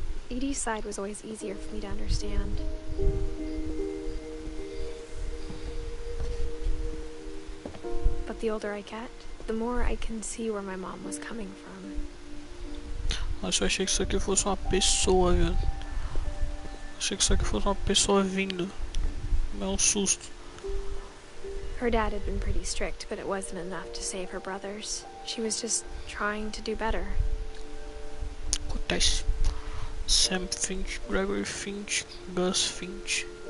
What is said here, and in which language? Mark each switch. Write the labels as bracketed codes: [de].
[en] Edie's side was always easier for me to understand. The older I get, the more I can see where my mom was coming from. [pt] Nossa, eu achei que isso aqui fosse uma pessoa, velho. Achei que isso aqui fosse uma pessoa vindo. É um susto. [en] Her dad had been pretty strict, but it wasn't enough to save her brothers. She was just trying to do better. [pt] Acontece. Sam Finch, Gregory Finch, Gus Finch.